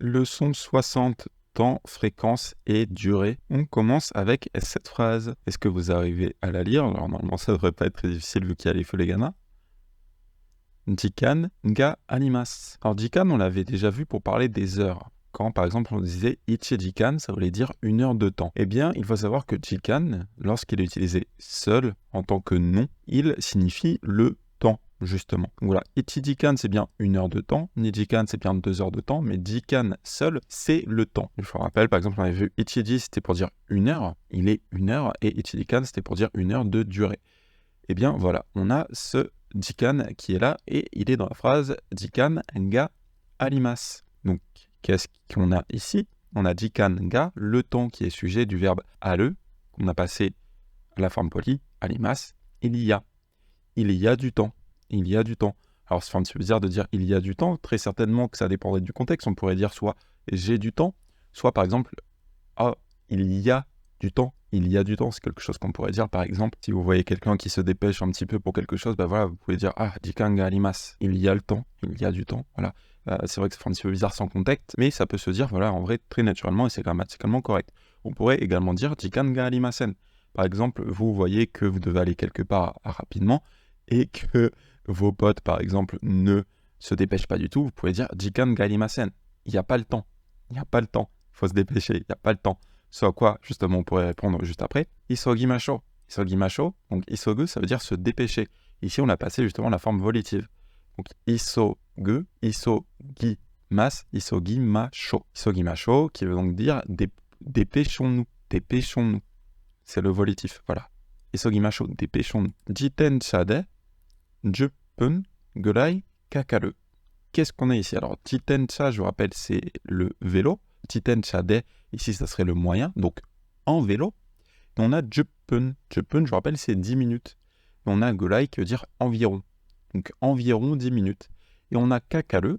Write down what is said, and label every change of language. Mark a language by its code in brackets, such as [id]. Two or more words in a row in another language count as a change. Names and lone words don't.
[fr] Leçon 60, temps, fréquence et durée. On commence avec cette phrase. Est-ce que vous arrivez à la lire? Alors normalement ça devrait pas être très difficile vu qu'il y a les feux les gana. [ja] 時間があります. [fr] Alors jikan on l'avait déjà vu pour parler des heures. Quand par exemple on disait [ja] 一時間, [fr] ça voulait dire une heure de temps. Eh bien il faut savoir que jikan, lorsqu'il est utilisé seul en tant que nom, il signifie le temps. Justement. Donc voilà, ichijikan c'est bien une heure de temps, nijikan c'est bien 2 heures de temps, mais jikan seul c'est le temps. Je vous rappelle, par exemple, on avait vu ichiji c'était pour dire une heure, il est une heure, et ichijikan c'était pour dire une heure de durée. Eh bien voilà, on a ce jikan qui est là, et il est dans la phrase [ja] 時間があります. [fr] Donc qu'est-ce qu'on a ici? On a [ja] 時間が, [fr] le temps qui est sujet du verbe aru, qu'on a passé à la forme polie, arimasu, il y a du temps. Il y a du temps. Alors, c'est un petit peu bizarre de dire il y a du temps. Très certainement que ça dépendrait du contexte. On pourrait dire soit j'ai du temps, soit par exemple, il y a du temps. Il y a du temps. C'est quelque chose qu'on pourrait dire. Par exemple, si vous voyez quelqu'un qui se dépêche un petit peu pour quelque chose, voilà, vous pouvez dire [ja] 時間があります. [fr] Il y a le temps. Il y a du temps. Voilà. C'est vrai que ça fait un petit peu bizarre sans contexte, mais ça peut se dire, voilà, en vrai, très naturellement et c'est grammaticalement correct. On pourrait également dire [ja] 時間がありません. [fr] Par exemple, vous voyez que vous devez aller quelque part rapidement et que vos potes, par exemple, ne se dépêchent pas du tout, vous pouvez dire « [ja] 時間がありません ». [fr] Il n'y a pas le temps. Il n'y a pas le temps. Il faut se dépêcher. Il n'y a pas le temps. Ce à quoi, justement, on pourrait répondre juste après « isogimasho ». Isogimasho, donc isogu, ça veut dire se dépêcher. Ici, on a passé justement la forme volitive. [ja] Donc 急ぐ、急ぎます、急ぎましょう. Isogimasho, [fr] qui veut donc dire dépêchons-nous, dépêchons-nous. C'est le volitif, voilà. Isogimasho, dépêchons-nous. [ja] 自転車で 10 分ぐらいかかる. [fr] Qu'est-ce qu'on a ici? Alors, jitensha, je vous rappelle, c'est le vélo. [ja] 自転車で, [fr] ici, ça serait le moyen, donc en vélo. Et on a 10 分. [ja] 10 分, [fr] je vous rappelle, c'est 10 minutes. Et on a gurai qui veut dire environ. Donc, environ 10 minutes. Et on a kakaru.